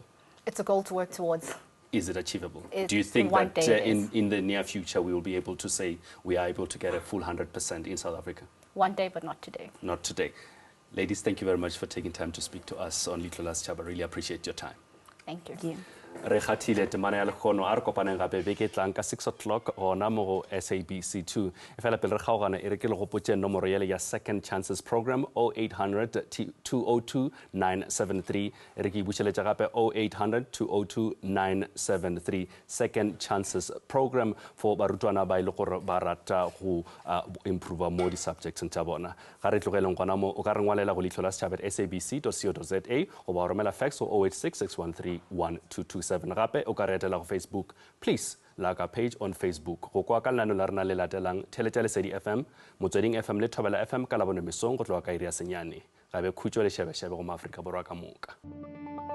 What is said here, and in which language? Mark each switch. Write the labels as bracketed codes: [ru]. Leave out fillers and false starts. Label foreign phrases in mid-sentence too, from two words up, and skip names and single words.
[en] It's a goal to work towards. Is it achievable? It's Do you think one that day in the near future we will be able to say we are able to get a full 100% in South Africa? One day, but not today. Not today. Ladies, thank you very much for taking time to speak to us on Leihlo la Sechaba. Really appreciate your time. Thank you. Thank you. [nso] Re khathile temana ya lekgono a re kopaneng gape beke tlang ka 6 o'clock gona mo go SABC 2 e fela pele re kgaogana e re ke le gopotse nomoro ya le ya Second Chances Program 0800 202 973 e re ke ibušeletša gape 0800 202 973 Second Chances Program for barutwana ba ile gore ba rata go improve mo di subjects tša bona ga re tlogeleng gona mo o ka re ngwalela go Leihlo la Sechaba @sabc.co.za go ba romela fax o 086 613 1227 gape o ka re etela go Facebook. [en] Please like our page on Facebook. [nso] Go kwa ka lenaneo la rena le latelang Theletša Lesedi FM, Motsweding FM le Thobela FM ka labone mesong go tloga ka iri ya senyane gabe khutšo le šebešebe go Maafrika Borwa ka moka.